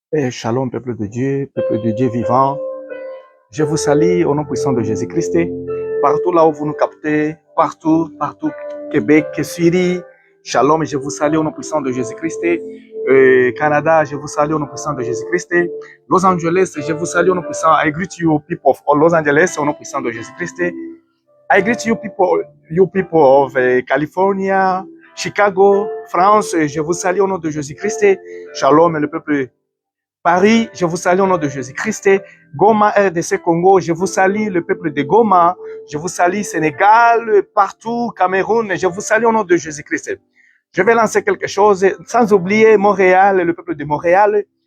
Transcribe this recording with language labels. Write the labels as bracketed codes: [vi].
[fr] Shalom, peuple de Dieu vivant. Je vous salue au nom puissant de Jésus-Christ. Partout là où vous nous captez, partout, Québec, Syrie, Shalom, je vous salue au nom puissant de Jésus-Christ. Canada, je vous salue au nom puissant de Jésus-Christ. Los Angeles, je vous salue au nom puissant. [en] I greet you people of Los Angeles [fr] au nom puissant de Jésus-Christ. [en] I greet you people of California, Chicago, France. [fr] Je vous salue au nom de Jésus-Christ. Shalom, le peuple Paris, je vous salue au nom de Jésus-Christ. Goma, RDC Congo, je vous salue le peuple de Goma. Je vous salue Sénégal, partout, Cameroun, je vous salue au nom de Jésus-Christ. Je vais lancer quelque chose, sans oublier Montréal, le peuple de Montréal.